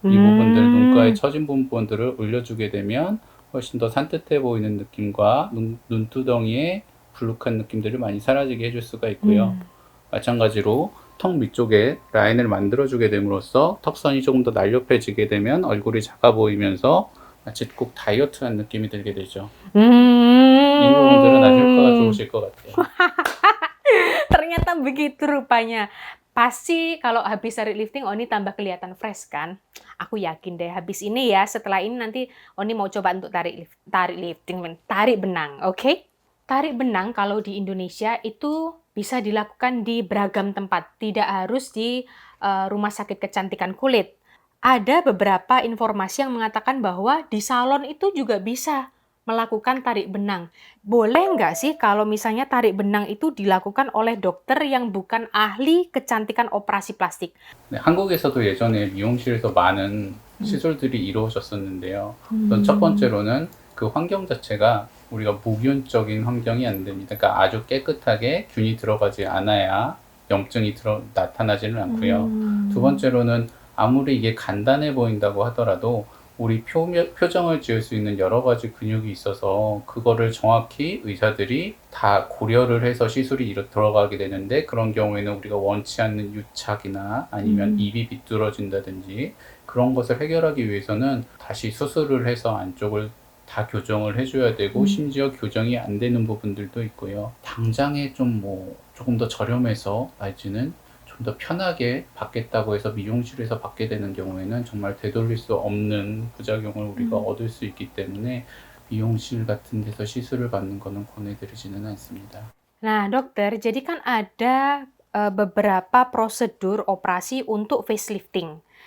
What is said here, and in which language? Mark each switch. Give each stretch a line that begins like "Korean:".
Korean: 이 부분들, 눈가의 처진 부분들을 올려주게 되면 훨씬 더 산뜻해 보이는 느낌과 눈두덩이에 불룩한 느낌들을 많이 사라지게 해줄 수가 있고요. 마찬가지로 턱 밑쪽에 라인을 만들어주게 됨으로써 턱선이 조금 더 날렵해지게 되면 얼굴이 작아 보이면서 마치 꼭 다이어트한 느낌이 들게 되죠. 이 부분들은 아주 효과가 좋으실 것 같아요.
Indonesian: Ternyata begitu rupanya. Pasti kalau habis tarik lifting Oni tambah kelihatan fresh kan? Aku yakin deh habis ini ya, setelah ini nanti Oni mau coba untuk tarik benang, oke? Tarik benang kalau di Indonesia itu bisa dilakukan di beragam tempat, tidak harus di rumah sakit kecantikan kulit. Ada beberapa informasi yang mengatakan bahwa di salon itu juga bisa melakukan tarik benang. Boleh nggak sih kalau misalnya tarik benang itu dilakukan oleh dokter yang bukan ahli kecantikan operasi plastik?
Korean: 네, 한국에서도 예전에 미용실에서 많은 시술들이 이루어졌었는데요. 우선 첫 번째로는 그 환경 자체가 우리가 무균적인 환경이 안 됩니다. 그러니까 아주 깨끗하게 균이 들어가지 않아야 염증이 나타나지는 않고요. 두 번째로는 아무리 이게 간단해 보인다고 하더라도 우리 표정을 지을 수 있는 여러 가지 근육이 있어서 그거를 정확히 의사들이 다 고려를 해서 시술이 들어가게 되는데, 그런 경우에는 우리가 원치 않는 유착이나 아니면 입이 비뚤어진다든지 그런 것을 해결하기 위해서는 다시 수술을 해서 안쪽을 다 교정을 해줘야 되고, 심지어 교정이 안 되는 부분들도 있고요. 당장에 좀 조금 더 저렴해서 날지는 좀 더 편하게 받겠다고 해서 미용실에서 받게 되는 경우에는 정말 되돌릴 수 없는 부작용을 우리가 얻을 수 있기 때문에 미용실 같은 데서 시술을 받는 거는 권해드리지는 않습니다.
Indonesian: Nah, dokter, jadi kan ada beberapa prosedur operasi untuk facelifting.